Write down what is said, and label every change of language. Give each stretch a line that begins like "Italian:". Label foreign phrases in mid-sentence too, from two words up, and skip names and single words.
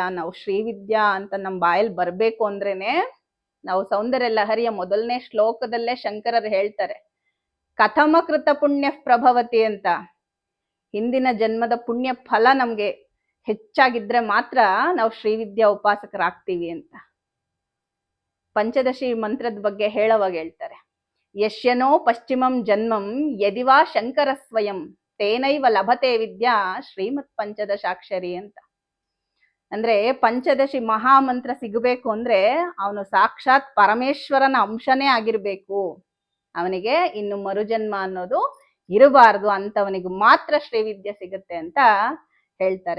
Kannada: ನಾವು ಶ್ರೀವಿದ್ಯಾ ಅಂತ ನಮ್ಮ ಬಾಯಲ್ಲಿ ಬರ್ಬೇಕು ಅಂದ್ರೇನೆ, ನಾವು ಸೌಂದರ್ಯ ಲಹರಿಯ ಮೊದಲನೇ ಶ್ಲೋಕದಲ್ಲೇ ಶಂಕರರು ಹೇಳ್ತಾರೆ,
Sanskrit: ಕಥಮ ಕೃತ ಪುಣ್ಯ ಪ್ರಭವತಿ
Kannada: ಅಂತ. ಹಿಂದಿನ ಜನ್ಮದ ಪುಣ್ಯ ಫಲ ನಮ್ಗೆ ಹೆಚ್ಚಾಗಿದ್ರೆ ಮಾತ್ರ ನಾವು ಶ್ರೀವಿದ್ಯಾ ಉಪಾಸಕರಾಗ್ತೀವಿ ಅಂತ. ಪಂಚದಶಿ ಮಂತ್ರದ ಬಗ್ಗೆ ಹೇಳುವಾಗ ಹೇಳ್ತಾರೆ,
Sanskrit: ಯಶ್ಯನೋ ಪಶ್ಚಿಮಂ ಜನ್ಮಂ ಯದಿವಾ ಶಂಕರ ಸ್ವಯಂ ತೇನೈವ ಲಭತೆ ವಿದ್ಯಾ ಶ್ರೀಮತ್ ಪಂಚದಶಾಕ್ಷರಿ ಅಂತ.
Kannada: ಅಂದ್ರೆ ಪಂಚದಶಿ ಮಹಾಮಂತ್ರ ಸಿಗಬೇಕು ಅಂದ್ರೆ ಅವನು ಸಾಕ್ಷಾತ್ ಪರಮೇಶ್ವರನ ಅಂಶನೇ ಆಗಿರ್ಬೇಕು. ಅವನಿಗೆ ಇನ್ನು ಮರುಜನ್ಮ ಅನ್ನೋದು ಇರಬಾರ್ದು, ಅಂತವನಿಗೆ ಮಾತ್ರ ಶ್ರೀವಿದ್ಯೆ ಸಿಗುತ್ತೆ ಅಂತ ಹೇಳ್ತಾರೆ.